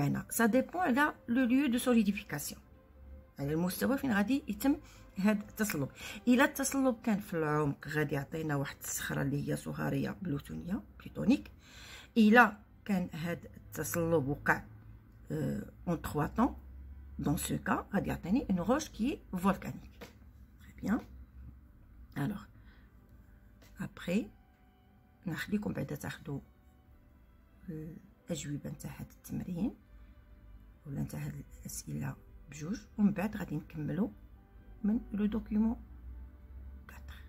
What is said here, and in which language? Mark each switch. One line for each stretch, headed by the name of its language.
French: Ça dépend de le lieu de solidification.
Arabic: على المستوى فين غادي يتم هذا التصلب. الى التصلب كان في العمق غادي يعطينا واحد الصخره اللي هي صهاريه بلوتونيه بلوتونيك. الى كان هذا التصلب وقع
French: en 3 temps, dans ce cas
Arabic: غادي يعطيني
French: une roche qui est volcanique. Très bien.
Arabic: Alors après نخليكم بعدا تاخذوا الاجوبه نتاع هذا التمرين ولا نتاع هذه الاسئله بجوج، ومن بعد غادي نكملو من لو دوكيومون 4.